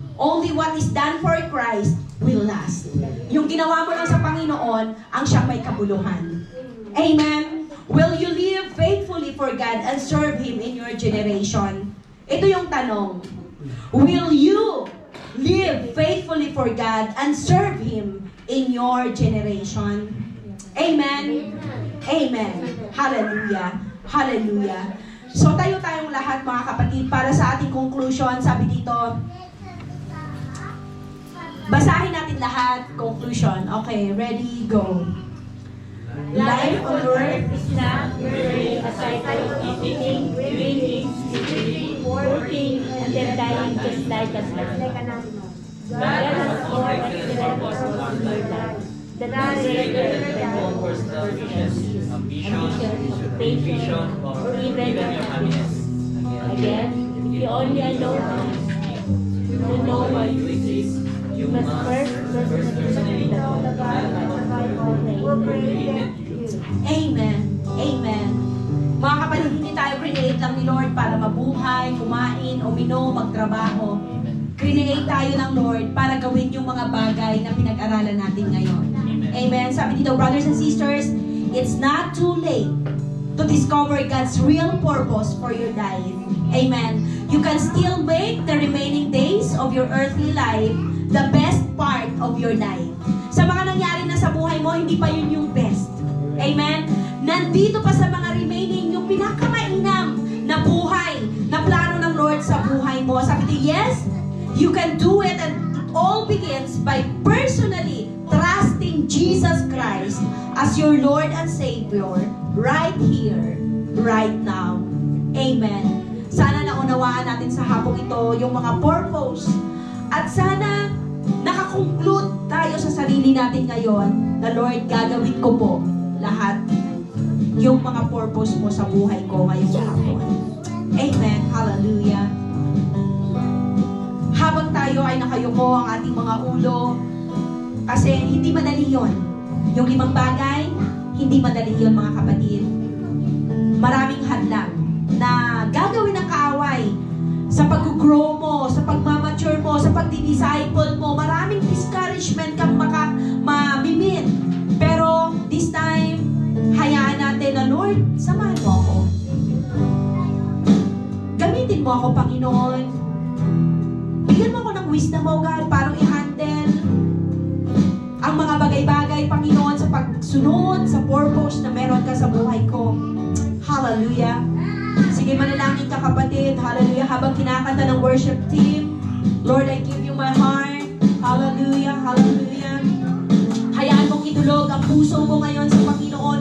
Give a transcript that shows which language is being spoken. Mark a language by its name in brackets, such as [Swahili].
[English] Only what is done for Christ will last. [Filipino] Yung ginawa mo lang sa Panginoon, ang siyang may kabuluhan. Amen. [English] Will you live faithfully for God and serve Him in your generation? [Filipino] Ito yung tanong. [English] Will you live faithfully for God and serve Him in your generation? Amen. Amen. Hallelujah. Hallelujah. [Filipino] So tayong lahat mga kapatid para sa ating conclusion. Sabi dito, basahin natin lahat. Conclusion. [English] Okay, ready, go. Life on earth is not merely a cycle of eating, drinking, sleeping, working, and then dying just like us now. God has more excellent purpose in your life. The greater than your ambition, occupation, or even your happiness. Again, if you only allow to know what you exist, you must first personally know the God who created you. [Filipino] Amen. Amen. Mga kapatid, hindi tayo create lang ni Lord para mabuhay, kumain, uminom, magtrabaho. Create tayo ng Lord para gawin yung mga bagay na pinag-aralan natin ngayon. Amen. Sabi dito, [English] brothers and sisters, it's not too late to discover God's real purpose for your life. Amen. You can still make the remaining days of your earthly life the best part of your life. [Filipino] Sa mga nangyari na sa buhay mo, hindi pa yun yung best. Amen? Nandito pa sa mga remaining yung pinakamainam na buhay, na plano ng Lord sa buhay mo. Sabi niya, [English] yes, you can do it, and it all begins by personally trusting Jesus Christ as your Lord and Savior right here, right now. Amen. [Filipino] Sana naunawaan natin sa hapong ito yung mga purpose. At sana nakakonclude tayo sa sarili natin ngayon na, Lord, gagawin ko po lahat yung mga purpose mo sa buhay ko ngayong hapon. Amen. Hallelujah. Habang tayo ay nakayuko ang ating mga ulo, kasi hindi madali yun. Yung 5 bagay, hindi madali yun mga kapatid. Maraming hadlang na gagawin ng kaaway sa pag-grow mo, sa pagmamature mo, sa pagdi-disciple mo. Maraming discouragement kang mamimit. Pero [English] this time, [Filipino] hayaan natin na, Lord, samahan mo ako. Gamitin mo ako, Panginoon. Bigyan mo ako ng wisdom, O God, para i-handle ang mga bagay-bagay, Panginoon, sa pagsunod, sa purpose na meron ka sa buhay ko. Hallelujah. Sige, manalangin ka, kapatid. Hallelujah. Habang kinakanta ng worship team, [English] Lord, I give you my heart. Hallelujah. Hallelujah. [Filipino] Hayaan mong idulog ang puso mo ngayon sa Panginoon.